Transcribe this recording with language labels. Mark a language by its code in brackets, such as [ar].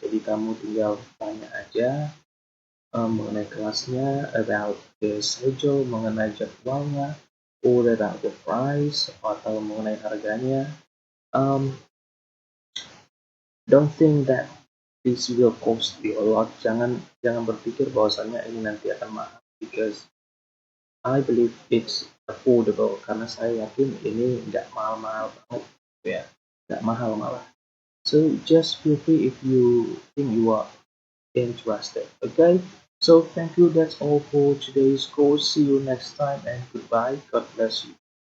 [id] Jadi kamu tinggal tanya aja mengenai kelasnya, [en] about the schedule, [id] mengenai jadwalnya, [en] or about the price, [id] atau mengenai harganya. [en] Don't think that this will cost you a lot. [id] Jangan berpikir bahwasannya ini nanti akan mahal, [en] because I believe it's affordable, [id] karena saya yakin ini nggak mahal-mahal banget ya, nggak mahal malah. [en] So just feel free if you think you are interested. Okay, so thank you, that's all for today's course. See you next time and goodbye. God bless you.